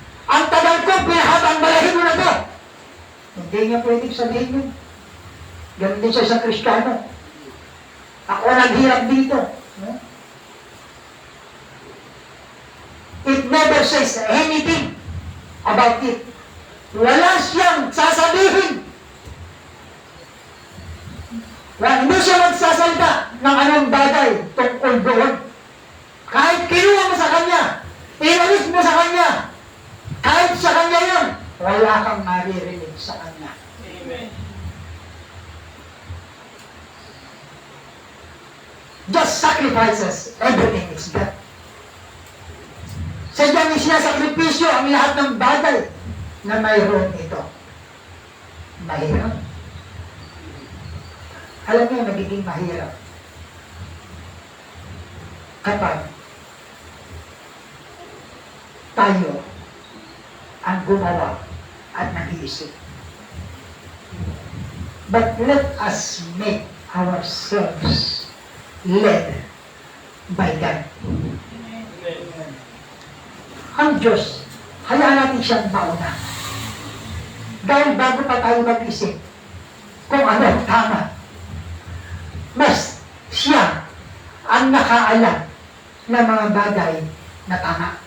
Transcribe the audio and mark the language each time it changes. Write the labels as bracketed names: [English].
[Filipino] Ang tagal ko, pinahabang balahibo na to. Hindi niya pwedeng sabihin yun. Ganun din sa isang Kristiyano. Ako naghirap dito. [English] It never says anything about it. [Filipino] Wala siyang sasabihin. Hindi siya magsasalita ng anong bagay tungkol doon. Kahit kinuha mo sa kanya, inalis mo sa kanya, kahit sa kanya yun, wala kang maririnig sa kanya. Amen. [English] Just sacrifices everything is got. [Filipino] Sadyang isinasakripisyo ang lahat ng bagay na mayroon ito. Mahirap. Alam niyo, nagiging mahirap kapag tayo ang gumawa at nag-iisip. [English] But let us make ourselves led by God. Amen. [Filipino] Ang Diyos, hayaan natin siyang mauna. Dahil bago pa tayo mag-isip kung ano ang tama, mas siya ang nakaalam ng mga bagay na tama.